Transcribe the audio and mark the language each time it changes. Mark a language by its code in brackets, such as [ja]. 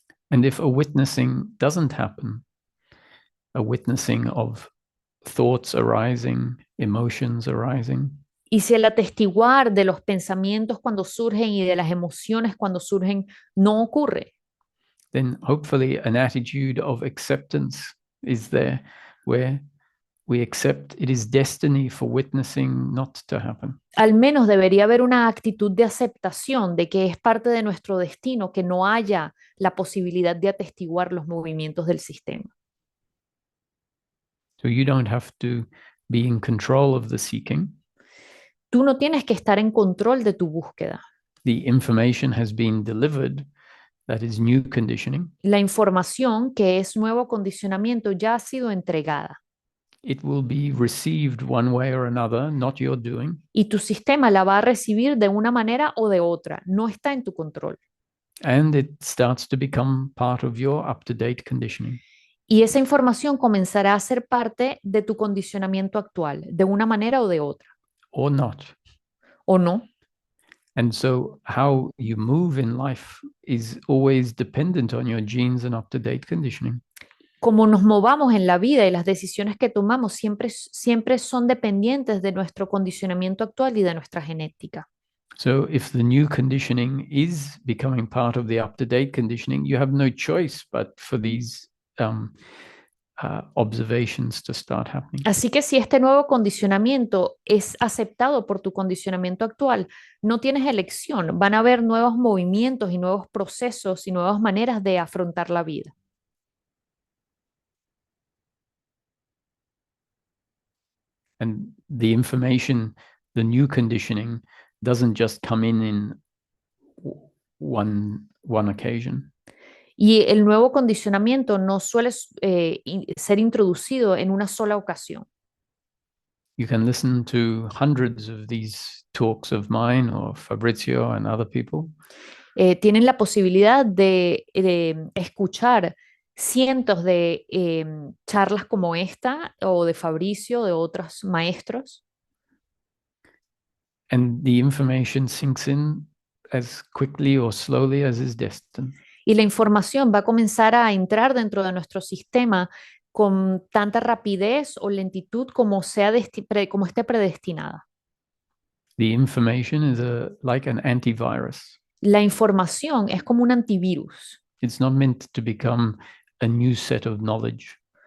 [en] And if a witnessing doesn't happen, a witnessing of thoughts arising, emotions arising, [es] Y si el atestiguar de los pensamientos cuando surgen y de las emociones cuando surgen no ocurre, [en] then hopefully an attitude of acceptance is there where we accept it is destiny for witnessing not to happen. [es] al menos debería haber una actitud de aceptación de que es parte de nuestro destino que no haya la posibilidad de atestiguar los movimientos del sistema. [en] So you don't have to be in control of the seeking. [es] Tú no tienes que estar en control de tu búsqueda. [en] the information has been delivered, that is new conditioning. [es] La información, que es nuevo condicionamiento, ya ha sido entregada [en] It will be received one way or another, not your doing. [es] y tu sistema la va a recibir de una manera o de otra. No está en tu control. [en] And it starts to become part of your up-to-date conditioning. [es] Y esa información comenzará a ser parte de tu condicionamiento actual, de una manera o de otra, [en] Or not. [es] ¿o no? [en] And so how you move in life is always dependent on your genes and up-to-date conditioning. [es] Como nos movamos en la vida y las decisiones que tomamos siempre son dependientes de nuestro condicionamiento actual y de nuestra genética. [en] So if the new conditioning is becoming part of the up-to-date conditioning, you have no choice but for these observations to start happening. [es] Así que si este nuevo condicionamiento es aceptado por tu condicionamiento actual, no tienes elección. Van a haber nuevos movimientos y nuevos procesos y nuevas maneras de afrontar la vida. [en] And the information, the new conditioning, doesn't just come in one occasion. [es] Y el nuevo condicionamiento no suele ser introducido en una sola ocasión. [en] You can listen to hundreds of these talks of mine or Fabrizio and other people. [es] Tienen la posibilidad de escuchar cientos de charlas como esta o de Fabricio, de otros maestros. [en] And the information sinks in as quickly or slowly as is destined. [es] Y la información va a comenzar a entrar dentro de nuestro sistema con tanta rapidez o lentitud como esté predestinada. [en] The information is like an antivirus. [es] La información es como un antivirus. [en] It's not meant to become a new set of knowledge.